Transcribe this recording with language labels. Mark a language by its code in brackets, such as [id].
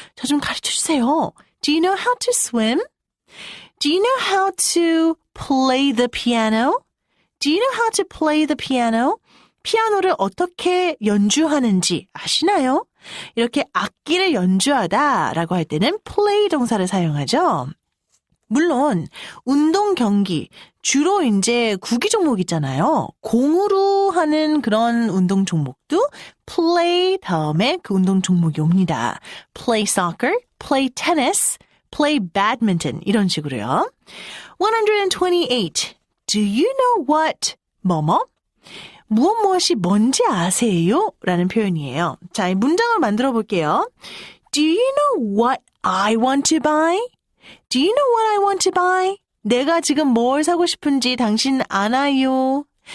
[ko] 저 좀 가르쳐 주세요. [en] Do you know how to swim? Do you know how to play the piano? Do you know how to play the piano? [ko] 피아노를 어떻게 연주하는지 아시나요? 이렇게 악기를 연주하다라고 할 때는 play 동사를 사용하죠. 물론 운동 경기 주로 이제 구기 종목 있잖아요. 공으로 하는 그런 운동 종목도 play 다음에 그 운동 종목이 옵니다. [en] play soccer, play tennis, play badminton [ko] 이런 식으로요. [en] 128. Do you know what? [ko] 뭐뭐? 무엇이 뭔지 아세요? 라는 표현이에요. 자, 이 문장을 만들어 볼게요. [en] Do you know what I want to buy? Do you know what I want to buy? [ko] 내가 지금 뭘 사고 싶은지 당신 아나요?